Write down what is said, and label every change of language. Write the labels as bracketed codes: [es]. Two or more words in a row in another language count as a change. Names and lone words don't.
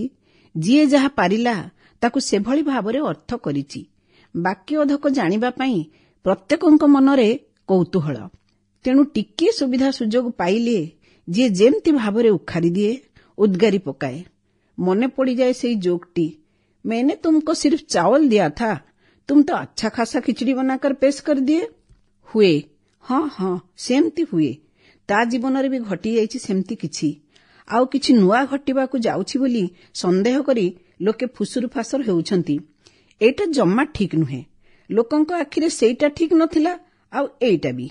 [or] ଯିଏ ଯାହା ପାରିଲା ତାକୁ ସେଭଳି ଭାବରେ ଅର୍ଥ କରିଛି। ବାକି ଅଧକ ଜାଣିବା ପାଇଁ ପ୍ରତ୍ୟେକଙ୍କ ମନରେ କୌତୂହଳ। ତେଣୁ ଟିକିଏ ସୁବିଧା ସୁଯୋଗ ପାଇଲେ ଯିଏ ଯେମିତି ଭାବରେ ଉଖାରି ଦିଏ, ଉଦ୍ଗାରି ପକାଏ। ମନେ ପଡ଼ିଯାଏ ସେଇ ଯୋଗଟି, [hi] मैंने तुमको सिर्फ चावल दिया था, तुम तो अच्छा खासा खिचड़ी बनाकर पेश कर दिए। हुए, [or] ହଁ ସେମିତି ହୁଏ। ତା ଜୀବନରେ ବି ଘଟିଯାଇଛି ସେମିତି କିଛି। ଆଉ କିଛି ନୂଆ ଘଟିବାକୁ ଯାଉଛି ବୋଲି ସନ୍ଦେହ କରି ଲୋକେ ଫୁସୁରୁ ଫାସର ହେଉଛନ୍ତି। ଏଇଟା ଜମା ଠିକ୍ ନୁହେଁ। ଲୋକଙ୍କ ଆଖିରେ ସେଇଟା ଠିକ୍ ନଥିଲା, ଆଉ ଏଇଟା ବି।